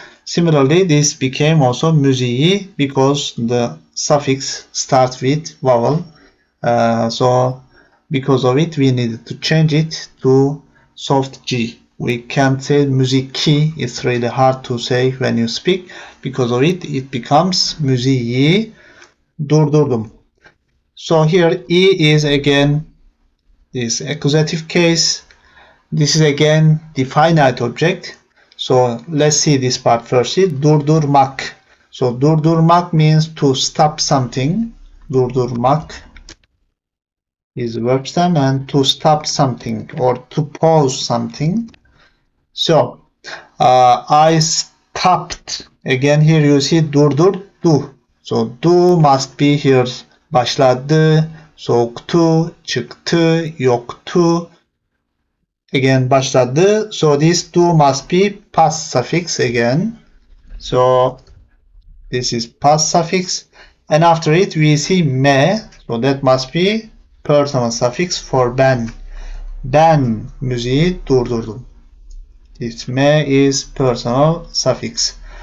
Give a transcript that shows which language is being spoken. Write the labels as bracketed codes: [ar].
[en] Similarly, this became also müziği because the suffix starts with vowel. So because of it, we needed to change it to soft G. We can't say müziki. It's really hard to say when you speak. Because of it, it becomes [tr] müziği durdurdum. [en] So here E is again this accusative case. This is again the finite object. So let's see this part first. Durdurmak. So durdurmak means to stop something. Durdurmak is the verb stem, and to stop something or to pause something. So I stopped. Again here you see durdurdu. So do must be here. [tr] Başladı, soğuktu, çıktı, yoktu. [en] Again başladı. So this do must be past suffix again. So this is past suffix. And after it we see me. So that must be personal suffix for ben. [tr] Ben müziği durdurdum. [en] This me is personal suffix.